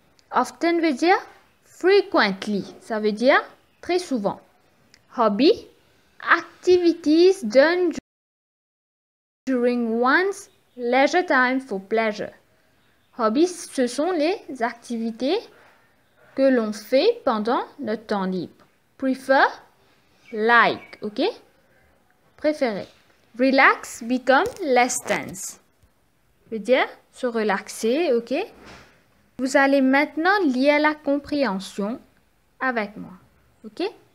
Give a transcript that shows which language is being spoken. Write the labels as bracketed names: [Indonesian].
[English] Often [French] veut dire [English] frequently, [French] ça veut dire très souvent. [English] Hobby, activities done during one's leisure time for pleasure. [French] Hobbies, ce sont les activités que l'on fait pendant le temps libre. [English] Prefer, like, ok? [French] Préférer. [English] Relax become less tense. [French] Veut dire se relaxer, ok? Vous allez maintenant lire la compréhension avec moi, ok?